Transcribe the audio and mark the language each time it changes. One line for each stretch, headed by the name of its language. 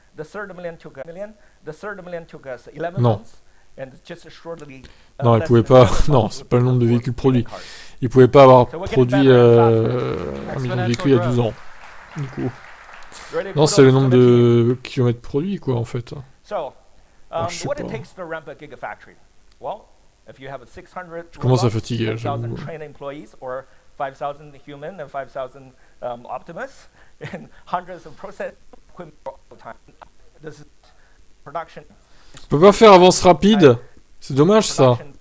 English: The third million took a million. The third million took us 11
French: non.
English: months. And just shortly,
French: non, il pouvait pas... Non, c'est pas le nombre de véhicules produits. Il pouvait pas avoir produit un million de véhicules il y a 12 ans. Du coup. Non, c'est le nombre de kilomètres produits, quoi, en fait.
English: So,
French: je
English: what it takes to ramp a gigafactory? Well, if you have 600
French: je commence à fatiguer,
English: 10,000 trained employees, or 5,000 human and 5,000 Optimus, and hundreds of process equipment all the time. This is production.
French: On peut pas faire avance rapide. C'est dommage ça.